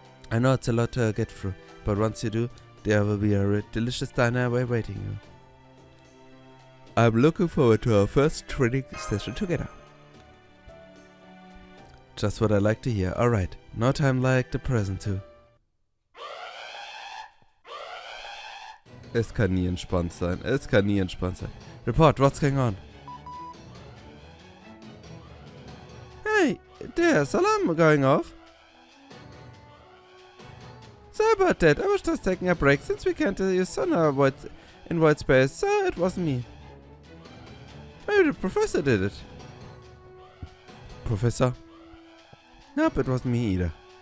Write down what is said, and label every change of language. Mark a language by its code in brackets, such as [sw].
[en] I know it's a lot to get through, but once you do, there will be a delicious diner awaiting you. I'm looking forward to our first training session together. Just what I like to hear. Alright, no time like the present too. [de] Es kann nie entspannt sein. Es kann nie entspannt sein. [en] Report, what's going on? Hey, there's alarm going off. Sorry about that. I was just taking a break since we can't use sonar in void space, so it wasn't me. Maybe the professor did it. Professor? Nope, it wasn't me either.